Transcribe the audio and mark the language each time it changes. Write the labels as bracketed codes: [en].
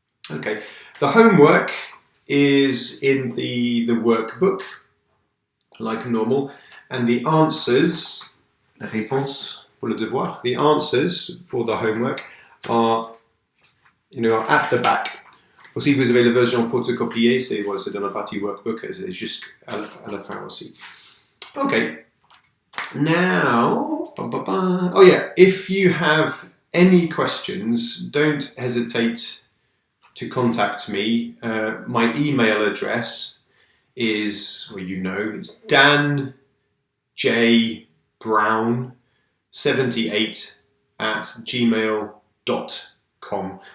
[en] Okay, the homework is in the workbook, like normal, and the answers, [fr] les réponses pour le devoir, [en] the answers for the homework are, at the back. [fr] Aussi, vous avez la version photocopiée, c'est dans la partie workbook, c'est juste à la fin aussi. [en] Okay, now, oh yeah, if you have any questions, don't hesitate to contact me. My email address is, it's danjbrown78@gmail.com.